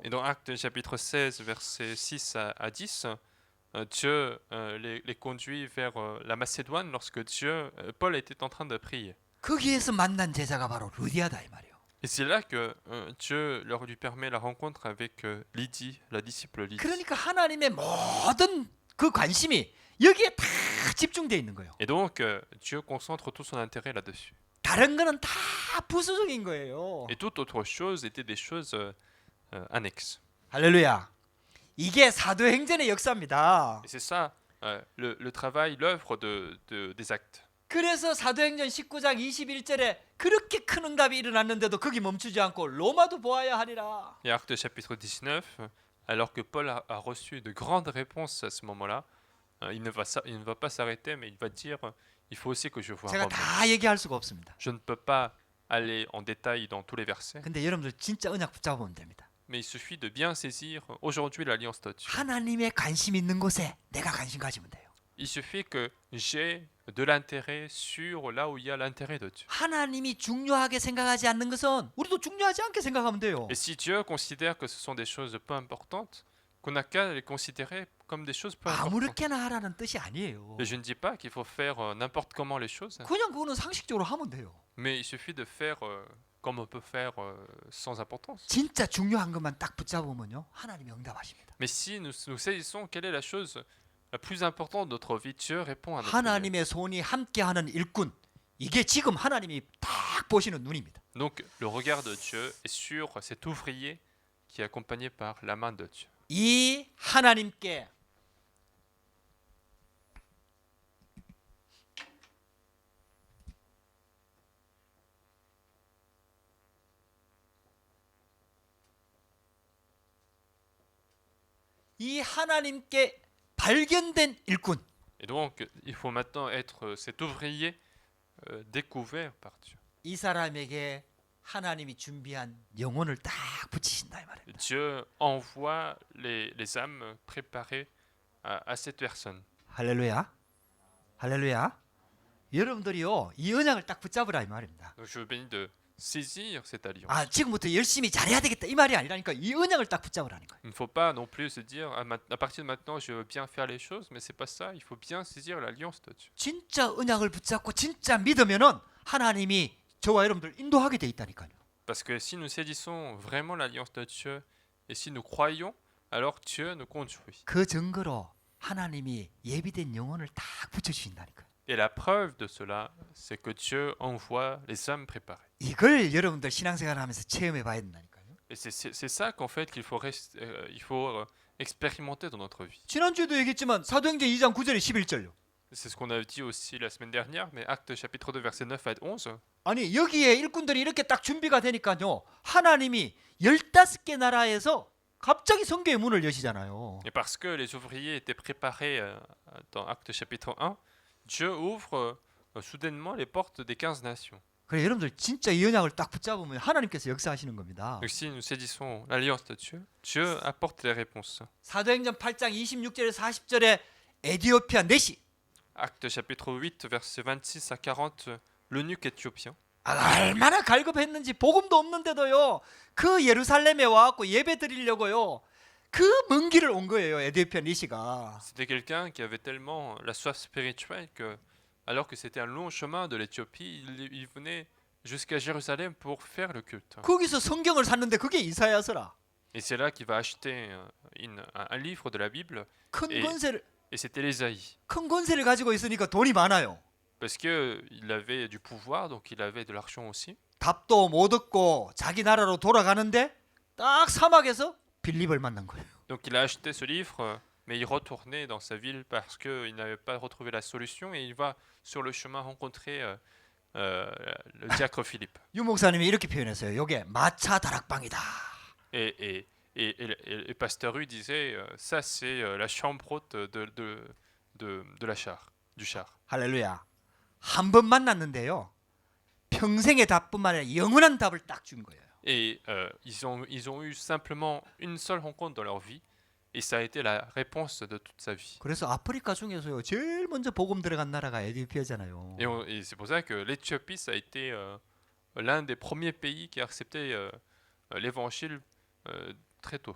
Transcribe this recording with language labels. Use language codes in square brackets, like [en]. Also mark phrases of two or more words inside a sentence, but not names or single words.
[fr] Et dans Actes chapitre 16, versets 6 à 10, Dieu les conduit vers la Macédoine lorsque Paul était en train de prier. [ko] 거기에서 만난 제자가 바로 루디아다 이 말이에요. [fr] Et c'est là que Dieu lui permet la rencontre avec Lydie, la disciple Lydie. [ko] 그러니까 하나님의 모든 그 관심이 여기에 다 집중되어 있는 거예요. [fr] Et donc Dieu concentre tout son intérêt là-dessus. [ko] 다른 거는 다 부수적인 거예요. [fr] Et toute autre chose était des choses annexes. [ko] 할렐루야. 이게 사도행전의 역사입니다. [fr] Et c'est ça le travail, l'œuvre des actes. [ko] 그래서 사도행전 19장 21절에 그렇게 큰 응답이 일어났는데도 거기 멈추지 않고 로마도 보아야 하리라. [fr] Et Actes chapitre 19, alors que Paul a reçu de grandes réponses à ce moment-là, il ne va pas s'arrêter, mais il va dire, il faut aussi que je voie [ko] 제가 [fr] Rome. [ko] 다 얘기할 수가 없습니다. [fr] Je ne peux pas aller en détail dans tous les versets, [ko] 근데 여러분들 진짜 언약 붙잡으면 됩니다. [fr] mais il suffit de bien saisir aujourd'hui l'alliance de Dieu. [ko] 하나님의 관심 있는 곳에 내가 관심 가지면 돼요. [fr] Il suffit que j'ai de l'intérêt sur là où il y a l'intérêt de Dieu. [ko] 하나님이 중요하게 생각하지 않는 것은 우리도 중요하지 않게 생각하면 돼요. [fr] Et si Dieu considère que ce sont des choses peu importantes, qu'on n'a qu'à les considérer comme des choses peu importantes. [ko] 아무렇게나 하라는 뜻이 아니에요. [fr] Et je ne dis pas qu'il faut faire n'importe comment les choses, [ko] 그냥 그거는 상식적으로 하면 돼요. [fr] mais il suffit de faire comme on peut faire sans importance. [ko] 진짜 중요한 것만 딱 붙잡으면요 하나님이 응답하십니다. [fr] Mais si nous saisissons quelle est la chose la plus importante de notre vie, Dieu répond à notre prière. [ko] 하나님의 손이 함께하는 일꾼 이게 지금 하나님이 딱 보시는 눈입니다. [fr] Donc le regard de Dieu est sur cet ouvrier qui est accompagné par la main de Dieu. [ko] 이 하나님께 이 하나님께 발견된 일꾼 [fr] Et donc il faut maintenant être cet ouvrier découvert par Dieu. [ko] 이 사람에게 하나님이 준비한 영혼을 딱 붙이신다 이 말입니다. [fr] Dieu envoie les âmes préparées à cette personne. [ko] 할렐루야, 할렐루야. 여러분들이요 이 언약을 딱 붙잡으라 이 말입니다. [fr] Donc je vous bénis de saisir cette alliance. [ko] 아 지금부터 열심히 잘해야 되겠다 이 말이 아니라니까 이 언약을 딱 붙잡으라는 거예요. [fr] Il ne faut pas non plus se dire à partir de maintenant je veux bien faire les choses, mais c'est pas ça. Il faut bien saisir l'alliance de Dieu. [ko] 진짜 언약을 붙잡고 진짜 믿으면은 하나님이 저와 여러분들 인도하게 돼 있다니까요. [fr] Parce que si nous saisissons vraiment l'alliance de Dieu et si nous croyons, alors Dieu nous conduit. [ko] 그 증거로 하나님이 예비된 영혼을 딱 붙여주신다니까요. [fr] Et la preuve de cela, c'est que Dieu envoie les âmes préparées. [ko] 이걸 여러분들 신앙생활하면서 체험해 봐야 된다니까요. [fr] Et c'est ça qu'en fait qu'il faut, il faut expérimenter dans notre vie. [ko] 지난주에도 얘기했지만 사도행전 2장 9절에 11절요. [fr] C'est ce qu'on a dit aussi la semaine dernière, mais Actes chapitre 2 verset 9 à 11. [ko] 아니 여기에 일꾼들이 이렇게 딱 준비가 되니까요. 하나님이 15개 나라에서 갑자기 성교의 문을 여시잖아요. [fr] Et parce que les ouvriers étaient préparés dans Actes chapitre 1, Dieu ouvre soudainement les portes des 15 nations. [ko] 그래 여러분들 진짜 이 언약을 딱 붙잡으면 하나님께서 역사하시는 겁니다. [fr] Donc si nous saisissons l'alliance de Dieu, Dieu apporte des réponses. [ko] 사도행전 8장 26절에 40절에 에디오피아 내시 [fr] Acte chapitre 8, versets 26 à 40, l'eunuque éthiopien. [ko] 얼마나 갈급했는지 복음도 없는데도요 그 예루살렘에 와갖고 예배 드리려고요 그 먼 길을 온 거예요 에디오피아 니시가. [fr] C'était quelqu'un qui avait tellement la soif spirituelle que, alors que c'était un long chemin de l'Éthiopie, il venait jusqu'à Jérusalem pour faire le culte. [ko] 거기서 성경을 샀는데 그게 이사야서라. [fr] Et c'est là qu'il va acheter un livre de la Bible, [ko] 큰 예. 권세를 [fr] et c'était l'Ésaïe. [ko] 큰 권세를 가지고 있으니까 돈이 많아요. [fr] Parce qu'il avait du pouvoir, donc il avait de l'argent aussi. [ko] 답도 못 얻고 자기 나라로 돌아가는데 딱 사막에서 빌립을 만난 거예요. [fr] Donc il a acheté ce livre, mais il retournait dans sa ville parce qu'il n'avait pas retrouvé la solution, et il va sur le chemin rencontrer le diacre Philippe. [ko] 유 목사님이 이렇게 표현했어요. 요게 마차 다락방이다. [fr] Et Pasteur Hu disait, ça c'est la chambre haute de la char, du char. [ko] 할렐루야. 한 번 만났는데요. 평생의 답뿐만 아니라 영원한 답을 딱 준 거예요. [fr] Et ils ont eu simplement une seule rencontre dans leur vie, et ça a été la réponse de toute sa vie. [ko] 그래서 아프리카 중에서요. 제일 먼저 복음 들어간 나라가 에디오피아잖아요. [fr] Et c'est pour ça que l'Éthiopie, ça a été l'un des premiers pays qui a accepté l'évangile très tôt.